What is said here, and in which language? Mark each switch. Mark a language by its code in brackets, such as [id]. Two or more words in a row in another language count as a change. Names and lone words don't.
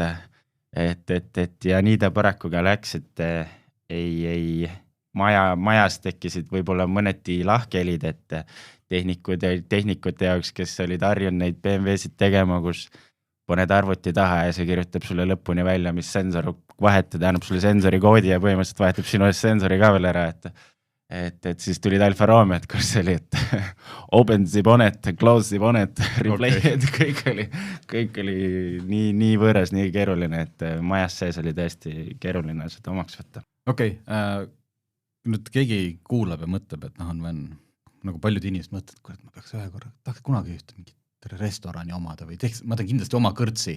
[et] et ja nii ta paraku ka läks, et ei majas tekkisid võib-olla mõneti lahkhelid, et tehnikute jaoks, kes olid harjunud neid BMW-sid tegema, kus paned arvuti taha ja see kirjutab sulle lõpuni välja, mis sensor vahetada, annab sulle sensori koodi ja põhimõtteliselt vahetab sinu sensori ka veel ära, et siis tulid Alfa Romeo, et kus oli, et [en] open the bonnet, close the bonnet, replay, [et] et kõik oli nii võõras, nii keeruline, et majas sees oli tõesti keeruline seda omaks võtta. Okei, nüüd keegi kuulab ja mõtleb, et on nagu paljud inimesed mõtled, et kurat, ma peaks ühe korra, tahaks kunagi ühte mingit restorani omada või ma teen kindlasti oma kõrtsi.